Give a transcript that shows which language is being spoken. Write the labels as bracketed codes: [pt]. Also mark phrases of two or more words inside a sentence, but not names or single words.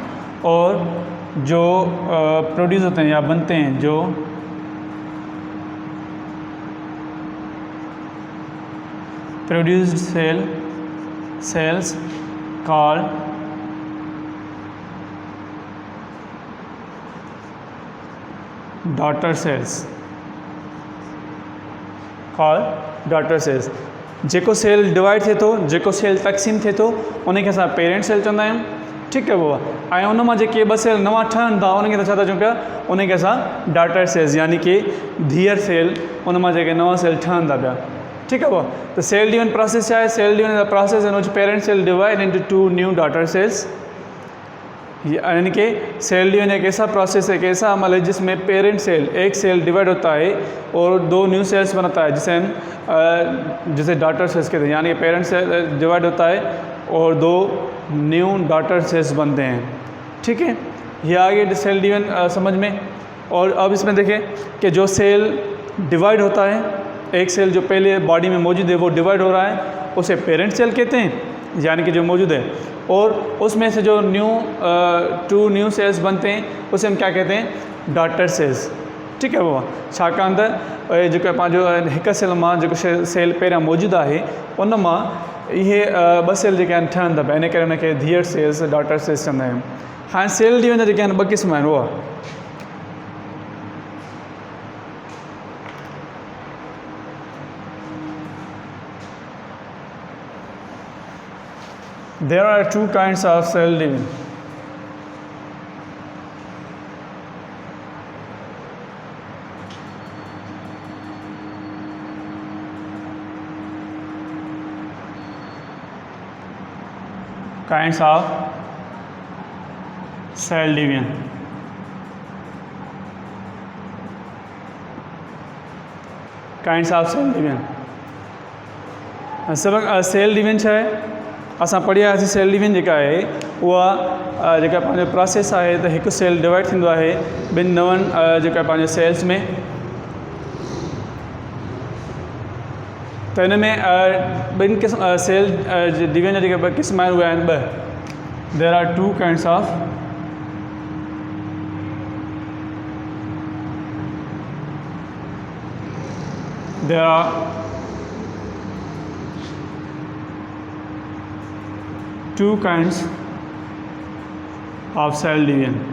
[ur] اور جو پروڈیوس ہوتے ہیں یا بنتے ہیں، جو [en] produced cells called daughter cells, daughter cells. [sd] जेको सेल डिवाइड थे तो, जेको सेल तक़सीम थे तो उन खे असां [en] parent cell [sd] चवंदा आहियूं, ठीकु आहे बाबा। ऐं उन मां जेके ॿ सेल नवां ठहनि था उन खे छा था चऊं पिया, उन खे असां [en] daughter cells, [sd] यानी कि धीअर सेल, उन मां जेके नवां सेल ठहनि था पिया, ठीकु आहे बाबा। त [en] cell division process [sd] छा आहे? [en] Cell division the process in which parent cell divide into two new daughter cells. [ur] یعنی کہ [en] cell division [ur] ایک ایسا پروسیس ہے، ایک ایسا عمل ہے جس میں [en] parent cell, [ur] ایک [en] cell divide [ur] ہوتا ہے اور دو [en] new cells [ur] بناتا ہے، جسے [en] daughter cells [ur] کہتے ہیں. یعنی کہ [en] parent cell divide [ur] ہوتا ہے اور دو [en] new daughter cells [ur] بنتے ہیں، ٹھیک ہے. یہ آ گیا [en] cell division [ur] سمجھ میں۔ اور اب اس میں دیکھیں کہ جو [en] cell divide [ur] ہوتا ہے، ایک سیل جو پہلے باڈی میں موجود ہے وہ ڈیوائڈ ہو رہا ہے، اسے [en] parent cell [ur] کہتے ہیں، یعنی کہ جو موجود ہے. اور اس میں سے جو [en] two new cells [ur] بنتے ہیں اسے ہم کیا کہتے ہیں, [en] daughter cells, [ur] ٹھیک ہے بابا. [sd] छाकाणि त जेको पंहिंजो हिकु सेल मां जेको सेल पहिरियां मौजूदु आहे उन मां इहे ॿ सेल जेके आहिनि ठहनि था पिया, इन करे उनखे धीअर सेल्स, [en] daughter cells [sd] चवंदा आहियूं। हाणे [en] cell division [sd] जेके आहिनि ॿ क़िस्म आहिनि, उहा [en] there are two kinds of cell division. Kinds of cell division. Kinds of cell division. cell division [sd] छा आहे? असां पढ़ियासीं [en] cell division [sd] जेका आहे उहा जेका पंहिंजो प्रोसेस आहे त हिकु [en] cell divide [sd] थींदो आहे ॿिनि नवनि जेका पंहिंजे सेल्स में। त हिन में ॿिनि क़िस्म [en] cell division [sd] जा जेके ॿ क़िस्म आहिनि उहे आहिनि ॿ। [en] there are two kinds of there are two kinds of cell division.